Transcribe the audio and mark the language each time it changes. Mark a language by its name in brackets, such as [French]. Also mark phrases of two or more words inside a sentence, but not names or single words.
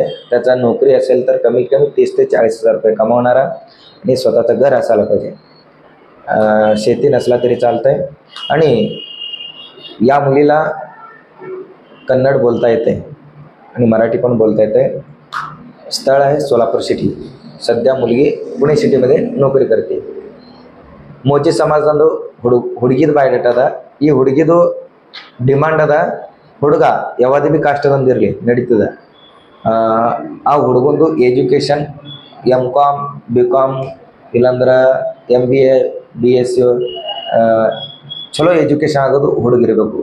[Marathi] त्याचा नोकरी असेल तर कमीत कमी 30 ते 40 हजार रुपये कमावणारा आणि स्वतःचं घर असायला पाहिजे. शेती नसला तरी चालतं आहे. आणि या मुलीला कन्नड बोलता येते आणि मराठी पण बोलता येते. स्थळ आहे सोलापूर सिटी. सध्या मुलगी पुणे सिटीमध्ये नोकರಿ करते. [Kannada] ಮೋಚಿ ಸಮಾಜದಂದು ಹುಡುಗಿದ ಬಯೋಡೇಟಾ ಅದ. ಈ ಹುಡುಗಿದು ಡಿಮಾಂಡ್ ಅದ, ಹುಡುಗ ಯಾವ್ದು ಭೀ ಕಾಸ್ಟದಂದಿರಲಿ ನಡೀತದೆ. ಆ ಹುಡುಗಂದು ಎಜುಕೇಷನ್ MCom BCom ಇಲ್ಲಾಂದ್ರೆ MBA BSc ಚಲೋ ಎಜುಕೇಷನ್ ಆಗೋದು ಹುಡುಗಿರಬೇಕು.